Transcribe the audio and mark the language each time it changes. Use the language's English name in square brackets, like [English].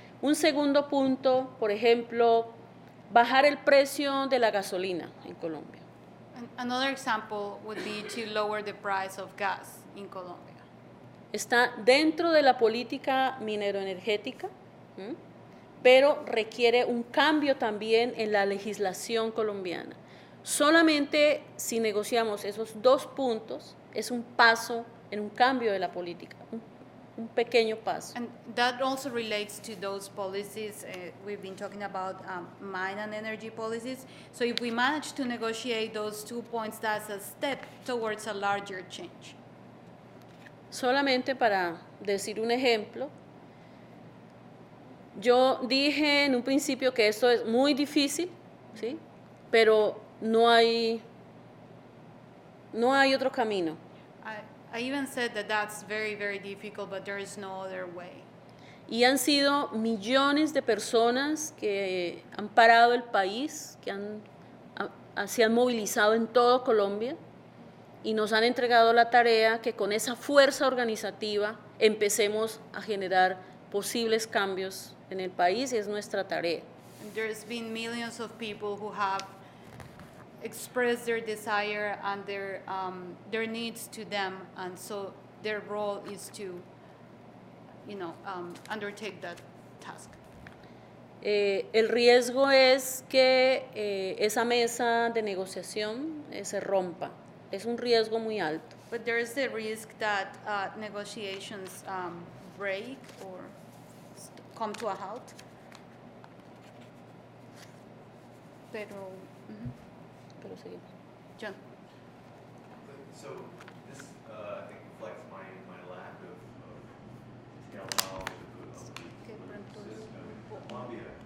[Spanish] Un segundo punto, por ejemplo, bajar el precio de la gasolina en Colombia. [English] Another example would be to lower the price of gas in Colombia. [Spanish] Está dentro de la política minero-energética, pero requiere un cambio también en la legislación colombiana. Solamente si negociamos esos dos puntos, es un paso en un cambio de la política, un pequeño paso. [English] And that also relates to those policies we've been talking about, mine and energy policies. So if we manage to negotiate those 2 points, that's a step towards a larger change. [Spanish] Solamente para decir un ejemplo, yo dije en un principio que esto es muy difícil, ¿sí? Pero no hay otro camino. [English] I even said that that's very, very difficult, but there is no other way. [Spanish] Y han sido millones de personas que han parado el país, que se han movilizado en todo Colombia y nos han entregado la tarea que con esa fuerza organizativa empecemos a generar posibles cambios en el país, y es nuestra tarea. [English] And there's been millions of people who have expressed their desire and their needs to them, and so their role is to, undertake that task. [Spanish] El riesgo es que esa mesa de negociación se rompa. Es un riesgo muy alto. [English] But there is the risk that negotiations break or come to a halt. [Spanish] Pero, Pero seguimos. [English] John. So this, I think, reflects my lack of detailed knowledge of the system in Colombia.